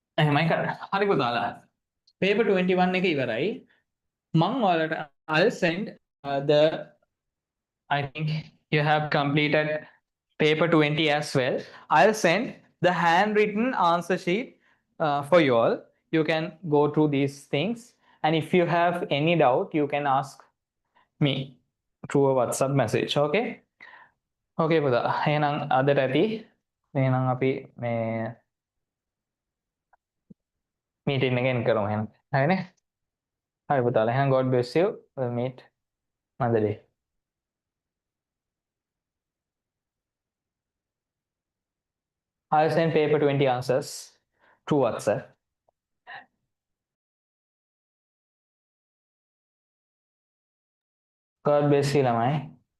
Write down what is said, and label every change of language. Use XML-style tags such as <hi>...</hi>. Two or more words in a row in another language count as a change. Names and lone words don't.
<si>එහෙමයි කරන්න. හරි පුතාලා. paper 21 එක ඉවරයි. මං ඔයාලට</si> <en>I'll send the I think you have completed paper 20 as well. I'll send the handwritten answer sheet for you all. You can go through these things. And if you have any doubt, you can ask me through a WhatsApp message. Okay? Okay,</en> <si>පුතා. එහෙනම් අදට ඇති. එහෙනම් අපි මේ meeting එක end කරමු එහෙනම්. හරිනේ? හරි පුතාලා. එහෙනම්</si> <en>God bless you. We'll meet another day. I'll send paper 20 answers through WhatsApp. God bless you, lamai.</en>